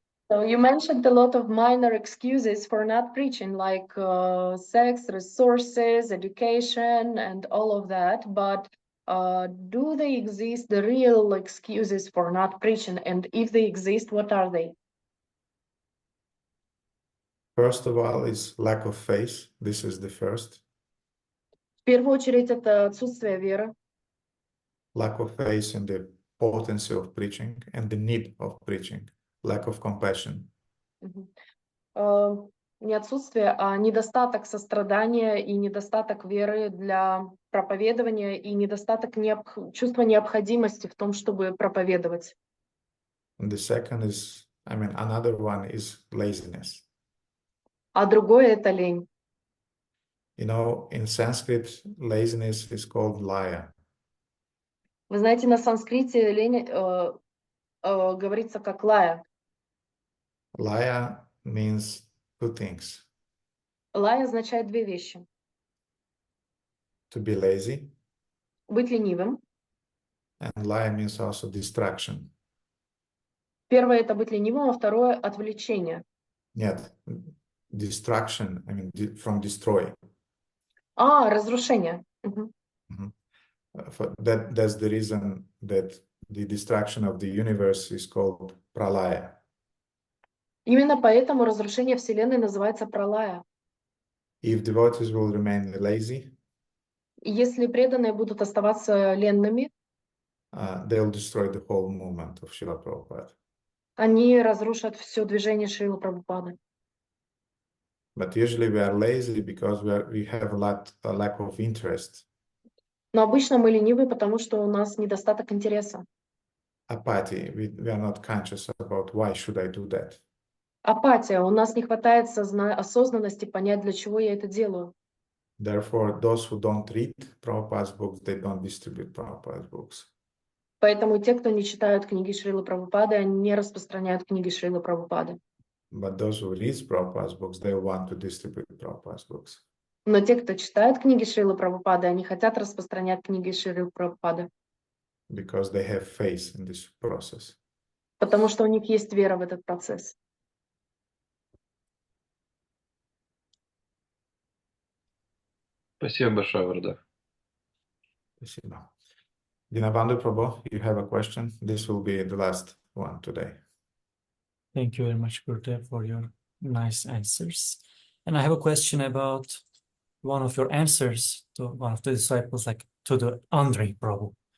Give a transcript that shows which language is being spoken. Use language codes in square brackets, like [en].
[en] So you mentioned a lot of minor excuses for not preaching, like sex, resources, education, and all of that. But do they exist, the real excuses for not preaching? And if they exist, what are they? First of all, is lack of faith. This is the first. [ru] В первую очередь, это отсутствие веры. [en] Lack of faith in the potency of preaching and the need of preaching. Lack of compassion. [ru] Не отсутствие, а недостаток сострадания и недостаток веры для проповедования и недостаток чувства необходимости в том, чтобы проповедовать. [en] And the second is, another one is laziness. [ru] А другое это лень. [en] In Sanskrit, laziness is called laya. [ru] Вы знаете, на санскрите лень говорится как лая. [en] Laya means two things. [ru] Лая означает две вещи. [en] To be lazy. [ru] Быть ленивым. [en] And laya means also distraction. [ru] Первое это быть ленивым, а второе отвлечение. Нет, [en] distraction, from destroy. [ru] Разрушение. [en] That's the reason that the destruction of the universe is called pralaya. [ru] Именно поэтому разрушение Вселенной называется пралая. [en] If devotees will remain lazy, [ru] И если преданные будут оставаться ленными, [en] they'll destroy the whole movement of Srila Prabhupada. [ru] они разрушат все движение Шрилы Прабхупады. [en] But usually we are lazy because we have a lack of interest. [ru] Но обычно мы ленивы, потому что у нас недостаток интереса. [en] Apathy, we are not conscious about why should I do that. [ru] Апатия. У нас не хватает осознанности понять, для чего я это делаю. [en] Therefore, those who don't read Prabhupada's books, they don't distribute Prabhupada's books. [ru] Поэтому те, кто не читают книги Шрилы Прабхупады, они не распространяют книги Шрилы Прабхупады. [en] But those who read Prabhupada's books, they want to distribute Prabhupada's books. [ru] Но те, кто читают книги Шрилы Прабхупады, они хотят распространять книги Шрилы Прабхупады. [en] Because they have faith in this process. [ru] Потому что у них есть вера в этот процесс. Спасибо большое, Гурудев. Спасибо. [en] Dinabandhu Prabhu, you have a question? This will be the last one today. Thank you very much, Gurudev, for your nice answers. And I have a question about one of your answers to one of the disciples, like to the Andre Prabhu.